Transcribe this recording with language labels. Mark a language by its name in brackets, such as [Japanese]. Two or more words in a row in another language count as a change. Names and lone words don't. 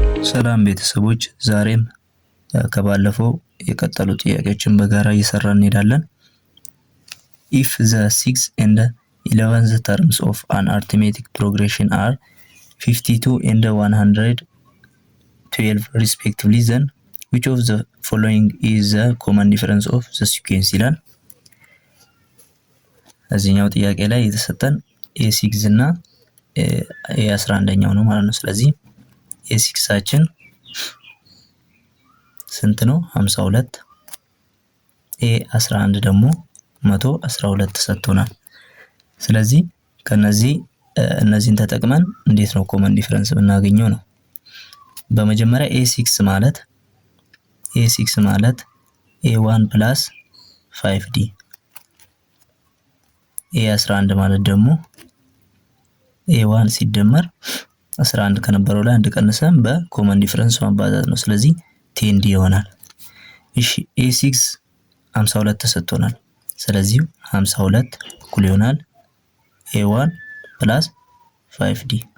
[Amharic] ሰላም ቤተሰቦች፣ ዛሬም ከባለፈው የቀጠሉ ጥያቄዎችን በጋራ እየሰራን እንሄዳለን። [English] if the 6th and 11th terms of an arithmetic progression are 52 and 112 respectively, then which of the following is the common difference of the sequence [Amharic] ይላል። እዚህኛው ጥያቄ ላይ የተሰጠን a6 እና a11ኛው ነው ማለት ነው። ስለዚህ a6ችን ስንት ነው? 52 a11 ደግሞ 112 ተሰጥቶናል። ስለዚህ ከነዚህ እነዚህን ተጠቅመን እንዴት ነው [English] common difference [Amharic] ብናገኘው ነው። በመጀመሪያ a6 ማለት a1 plus 5d a11 ማለት ደግሞ a1 ሲደመር 11 ከነበረው ላይ አንድ ቀንሰን በኮመን ዲፈረንስ ማባዛት ነው። ስለዚህ 10d ይሆናል። እሺ a6 52 ተሰጥቶናል። ስለዚህ 52 እኩል ይሆናል a1 plus 5d።